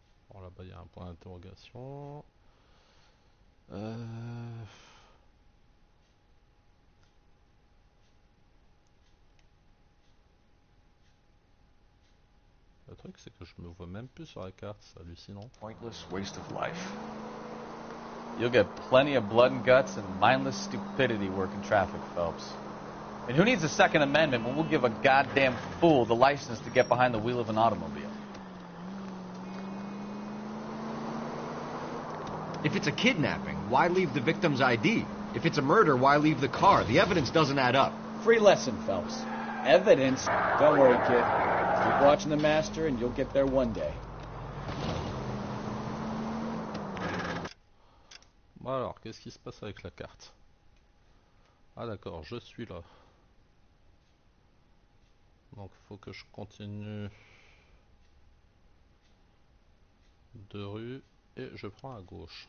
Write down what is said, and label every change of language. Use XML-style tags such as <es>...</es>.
<fr>Bon, là-bas, il y a un point d'interrogation. Le truc, c'est que je me vois même plus sur la carte, c'est hallucinant.</fr> <en>Pointless waste of life. You'll get plenty of blood and guts and mindless stupidity working traffic, Phelps. And who needs a Second Amendment when we'll give a goddamn fool the license to get behind the wheel of an automobile? If it's a kidnapping, why leave the victim's ID? If it's a murder, why leave the car? The evidence doesn't add up. Free lesson, Phelps. Evidence? Don't worry, kid. Keep watching the master and you'll get there one day.</en> <fr>Bon alors, qu'est-ce qui se passe avec la carte? Ah d'accord, je suis là. Donc faut que je continue de rue et je prends à gauche.</fr>